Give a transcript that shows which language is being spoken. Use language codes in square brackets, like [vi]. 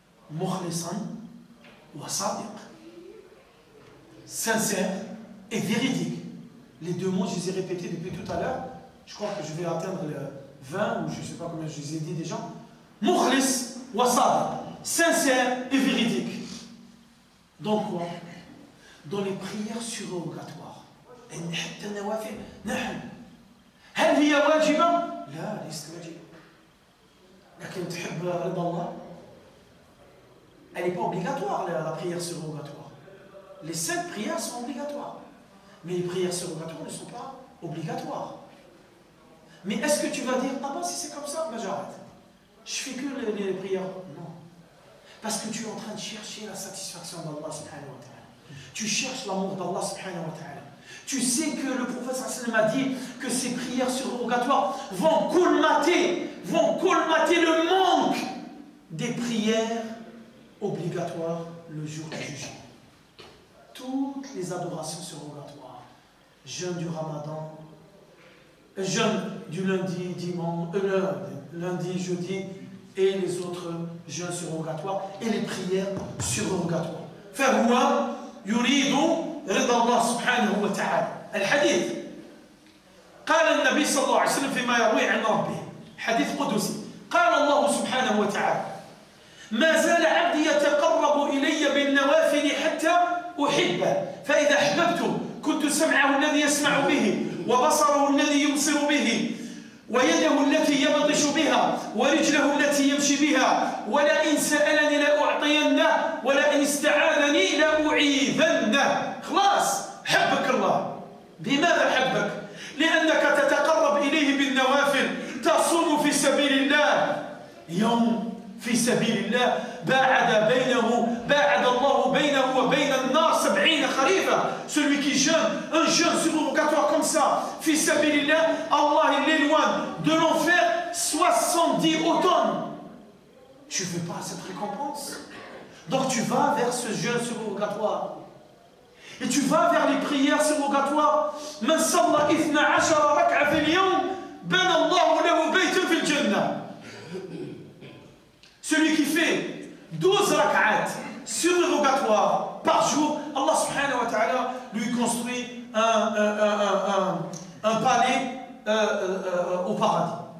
[ar] Mukhlisan wa sadiq. [fr] Sincère et véridique. Les deux mots, je les ai répétés depuis tout à l'heure. Je crois que je vais atteindre le 20 ou je ne sais pas combien je les ai dit déjà. [ar] Mukhlis wa sadiq. [fr] Sincère et véridique. Dans quoi? Dans les prières surrogatoires. [ar] هل هي واجبة؟ لا ليست واجبة. لكن تحب رضا الله؟ [fr] Elle n'est pas obligatoire la prière surrogatoire. Les 5 prières sont obligatoires. Mais les prières surrogatoires ne sont pas obligatoires. Mais est-ce que tu vas dire, ah ben si c'est comme ça, ben j'arrête. Je fais que les prières. Non. Parce que tu es en train de chercher la satisfaction d'Allah subhanahu wa ta'ala. Tu cherches l'amour d'Allah subhanahu wa ta'ala. Tu sais que le prophète sallallahu alayhi wa sallam a dit que ces prières surrogatoires vont colmater le manque des prières obligatoires le jour du jugement. Toutes les adorations surrogatoires, jeûne du Ramadan, jeûne du lundi, dimanche, lundi, jeudi, et les autres jeûnes surrogatoires, et les prières surrogatoires. [ar] فهو يريد رضا الله سبحانه وتعالى. الحديث قال النبي صلى الله عليه وسلم فيما يروي عن ربه حديث قدسي قال الله سبحانه وتعالى ما زال عبدي يتقرب إلي بالنوافل حتى أحبه فإذا أحببته كنت سمعه الذي يسمع به وبصره الذي يبصر به ويده التي يبطش بها ورجله التي يمشي بها ولئن سألني لأعطينه ولئن استعاذني لأعيذنه. خلاص حبك الله. بماذا حبك؟ لأنك تتقرب إليه بالنوافل. تصوم في سبيل الله يوم في سبيل الله باعد الله بينه وبين النار 70 خريفا. [fr] Celui qui jeûne un jeûne surrogatoire comme ça [ar] في سبيل الله, [fr] Allah il l'éloigne de l'enfer 70 automnes. Tu veux pas cette récompense? Donc tu vas vers ce jeûne surrogatoire. Et tu vas vers les prières surrogatoires. [ar] من صلى 12 ركعة في اليوم بنى الله له بيتا في الجنة. [fr] Celui qui fait 12 rak'at surrogatoires par jour, Allah subhanahu wa ta'ala lui construit un palais au paradis.